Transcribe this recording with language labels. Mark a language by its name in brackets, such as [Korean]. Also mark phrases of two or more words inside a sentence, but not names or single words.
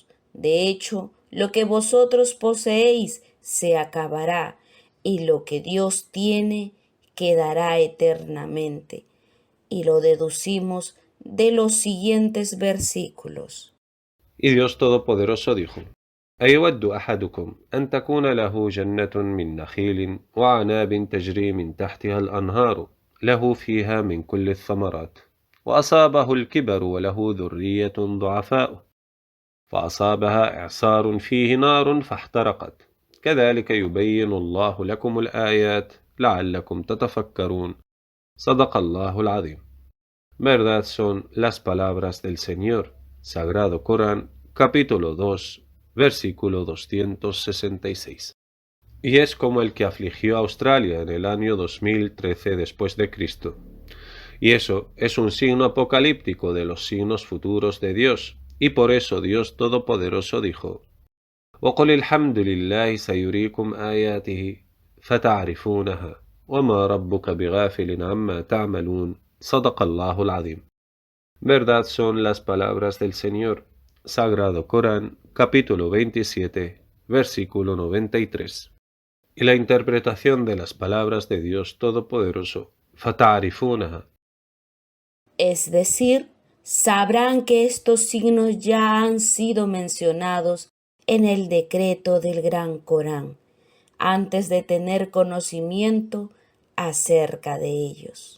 [Spanish] De hecho, lo que vosotros poseéis se acabará, y lo que Dios tiene quedará eternamente. Y lo deducimos de los siguientes versículos. Y Dios Todopoderoso dijo: [Arabic] أيود أحدكم أن تكون له جنة من نخيل وعناب تجري من تحتها الأنهار له فيها من كل الثمرات وأصابه الكبر وله ذرية ضعفاء فأصابها إعصار فيه نار فاحترقت كذلك يبين الله لكم الآيات لعلكم تتفكرون صدق الله العظيم. [Spanish] Verdad son las palabras del Señor. Sagrado Corán, capítulo 2, versículo 266. Y es como el que afligió a Australia en el año 2013 después de Cristo. Y eso es un signo apocalíptico de los signos futuros de Dios, y por eso Dios Todopoderoso dijo: [Arabic] وَقُلِ الْحَمْدُ لِلَّهِ سَيُرِيكُمْ آيَاتِهِ فَتَعْرِفُونَهَا وَمَا رَبُّكَ بِغَافِلٍ عَمَّا تَعْمَلُونَ صدق الله العظيم. [Spanish] Verdad son las palabras del Señor. Sagrado Corán, capítulo 27, versículo 93. Y la interpretación de las palabras de Dios Todopoderoso, فَتَعْرِفُونَهَا. Es decir, sabrán que estos signos ya han sido mencionados en el decreto del Gran Corán, antes de tener conocimiento acerca de ellos.